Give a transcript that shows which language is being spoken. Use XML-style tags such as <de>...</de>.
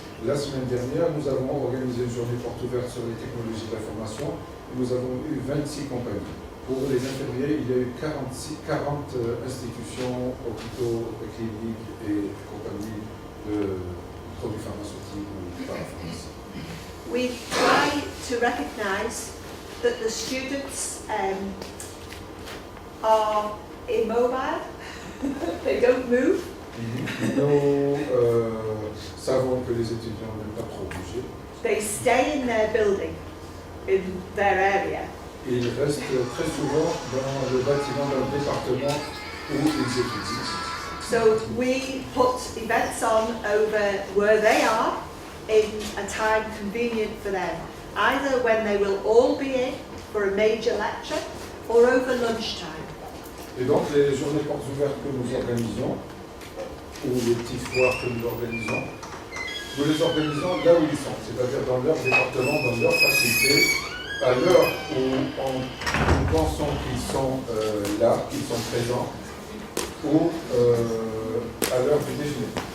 <fr>La semaine dernière, nous avons organisé une journée porte ouverte sur les technologies d'information. Nous avons eu 26 compagnies. Pour les infirmiers, il y a eu 40 institutions, hôpitaux, cliniques et compagnies de produits pharmaceutiques ou parapharmacie.</fr> <en>We try to recognise that the students are immobile, they don't move.</en> <fr>Nous savons que les étudiants n'aiment pas trop bouger.</fr> <en>They stay in their building, in their area.</en> <fr>Et ils restent très souvent dans le bâtiment, dans le département où ils étudient.</fr> <en>So we put events on over where they are in a time convenient for them, either when they will all be in for a major lecture or over lunchtime.</en> <fr>Et donc les journées portes ouvertes que nous organisons, ou les petites foires que nous organisons, nous les organisons là où ils sont, c'est-à-dire dans leur département, dans leur faculté, à l'heure où nous pensons qu'ils sont là, qu'ils sont présents, ou à l'heure du déjeuner.</fr>